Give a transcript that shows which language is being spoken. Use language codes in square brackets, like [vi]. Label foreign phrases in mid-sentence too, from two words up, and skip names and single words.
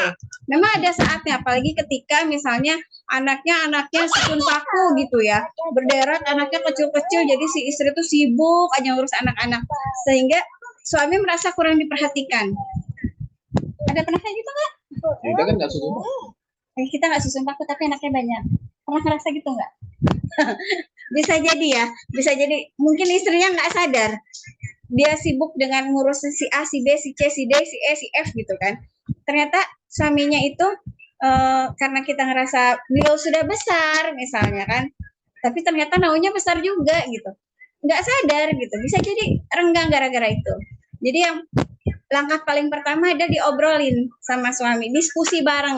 [id] Memang ada saatnya, apalagi ketika misalnya anaknya sukun paku gitu ya, berderet, anaknya kecil-kecil, jadi si istri itu sibuk aja ngurus anak-anak sehingga suami merasa kurang diperhatikan. Ada pernah kayak gitu nggak? Kita kan nggak susun. Kita nggak susun paku tapi anaknya banyak. Pernah ngerasa gitu nggak? Bisa jadi ya, bisa jadi mungkin istrinya nggak sadar. Dia sibuk dengan ngurus si A, si B, si C, si D, si E, si F gitu kan. Ternyata suaminya itu karena kita ngerasa beliau sudah besar misalnya kan, tapi ternyata naunya besar juga gitu. Nggak sadar gitu, bisa jadi renggang gara-gara itu. Jadi yang langkah paling pertama ada diobrolin sama suami, diskusi bareng.